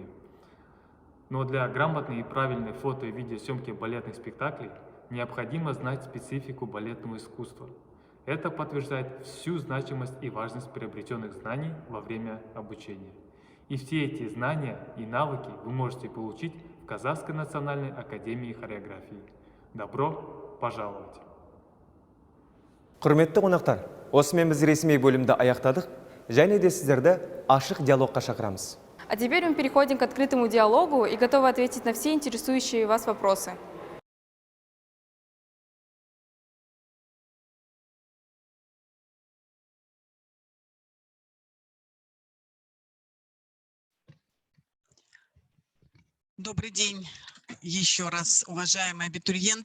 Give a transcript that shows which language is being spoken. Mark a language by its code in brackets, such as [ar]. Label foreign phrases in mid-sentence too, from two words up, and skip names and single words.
[ru] Но для грамотной и правильной фото- и видеосъемки балетных спектаклей необходимо знать специфику балетного искусства. Это подтверждает всю значимость и важность приобретенных знаний во время обучения. И все эти знания и навыки вы можете получить в Казахской национальной академии хореографии. Добро пожаловать! [kk] Құрметті қонақтар, осымен біз ресми бөлімді аяқтадық, және де сіздерді ашық диалогқа шақырамыз. [ru] А теперь мы переходим к открытому диалогу и готовы ответить на все интересующие вас вопросы. Добрый день еще раз, уважаемые абитуриенты.